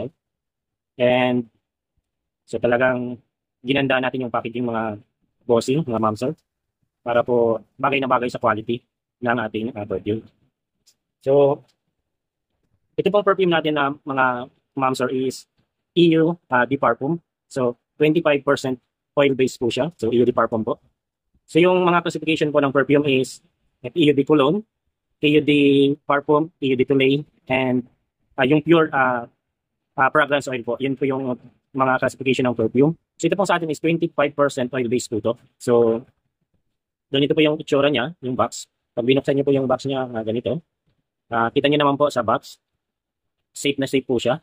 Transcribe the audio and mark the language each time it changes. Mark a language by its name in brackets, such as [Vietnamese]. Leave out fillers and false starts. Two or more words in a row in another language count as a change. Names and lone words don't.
[Filipino] And so talagang ginandaan natin yung packaging mga bossing, mga mamsel, para po bagay na bagay sa quality ng ating perfume. So, ito pong perfume natin na mga mamsor is EU de Parfum. So, 25% oil-based po siya. So, EU de Parfum po. So, yung mga classification po ng perfume is EU de Cologne, EU de Parfum, EU de Toilette, and yung [English] pure fragrance oil [Filipino] po. Yun po yung mga classification ng perfume. So, ito pong sa atin is 25% oil-based po to. So, ganito po yung itsura niya, yung box. Pag binuksan niyo po yung box niya ganito, kita niyo naman po sa box, safe na safe po siya.